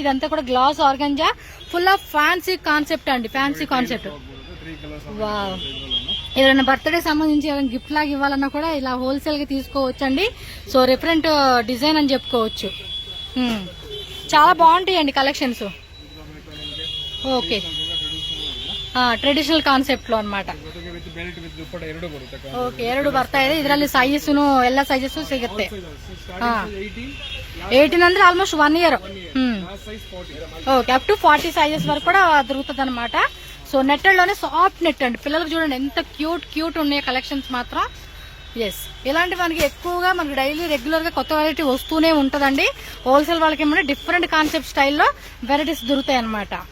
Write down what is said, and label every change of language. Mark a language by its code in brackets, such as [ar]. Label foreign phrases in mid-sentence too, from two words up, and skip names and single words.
[te] ఇదంతా కూడా [en] glass organza, full of fancy concept అండి. fancy concept. [te] వావ్, ఏదైనా బర్త్డే సంబంధించి ఏదైనా గిఫ్ట్ లాగా ఇవ్వాలన్నా కూడా ఇలా హోల్సేల్ గా తీసుకోవచ్చు అండి. [en] so different design [te] అని చెప్పుకోవచ్చు. చాలా బాగుంటాయండి కలెక్షన్స్. ఓకే, [en] traditional concept ಅನ್మాట. [kn] ಓಕೆ, 2 ಬರ್ತಾ ಇದೆ. ಇದರಲ್ಲಿ ಸೈಜಸ್ನು ಎಲ್ಲ ಸೈಜಸ್ ಸಿಗುತ್ತೆ. 18 ಅಂದ್ರೆ [en] almost 1 year. [te] ఓకే, [en] up to 40 sizes [te] వరకు కూడా దొరుకుతుంది అనమాట. [en] so netted [te] లోనే [en] soft net [te] అండి. పిల్లలకు చూడండి ఎంత క్యూట్ ఉన్నాయి కలెక్షన్స్ మాత్రం. ఎస్, ఇలాంటి మనకి ఎక్కువగా మనకి [en] daily regular [te] గా కొత్త వెరైటీ వస్తూనే ఉంటదండి. హోల్సేల్ వాళ్ళకి ఏమంటే [en] different concept [te] స్టైల్లో వెరైటీస్ దొరుకుతాయి అనమాట.